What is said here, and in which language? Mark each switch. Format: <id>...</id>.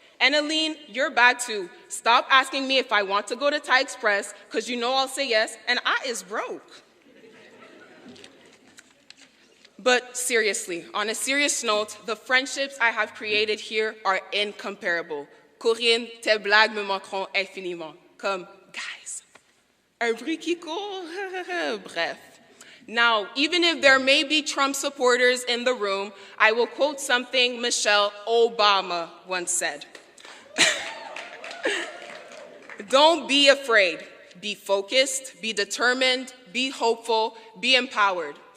<en>And Aline, you're bad too. Stop asking me if I want to go to Thai Express, because you know I'll say yes, and I is broke. But seriously, on a serious note, the friendships I have created here are incomparable.</en> <fr>Corinne, tes blagues me manqueront infiniment. Comme, guys, un bruit qui court. Bref.</fr> <en>Now, even if there may be Trump supporters in the room, I will quote something Michelle Obama once said. Don't be afraid. Be focused, be determined, be hopeful, be empowered.</en>